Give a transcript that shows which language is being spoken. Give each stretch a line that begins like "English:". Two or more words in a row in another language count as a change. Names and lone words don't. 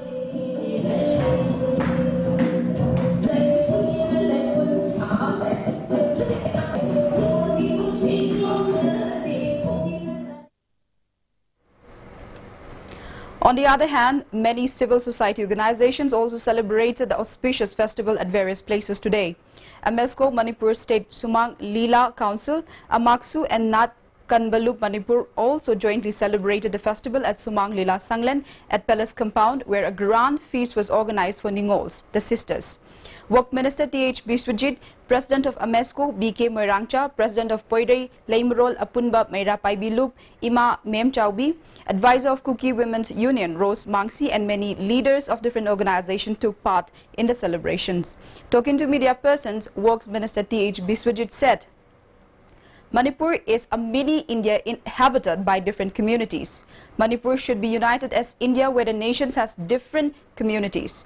English: On the other hand, many civil society organizations also celebrated the auspicious festival at various places today. Amesco Manipur State Sumang Lila Council, Amaksu and Nat Kanbalup Manipur also jointly celebrated the festival at Sumang Lila Sanglen at Palace Compound, where a grand feast was organized for Ningols, the sisters. Work Minister T.H. Biswajit, President of Amesco B.K. Moirangcha, President of Poirei Laimrol Apunba Meira Paibilup Ima Mem Chaubi, Advisor of Kuki Women's Union Rose Mangsi, and many leaders of different organizations took part in the celebrations. Talking to media persons, Works Minister T.H. Biswajit said, Manipur is a mini India inhabited by different communities. Manipur should be united as India, where the nations has different communities.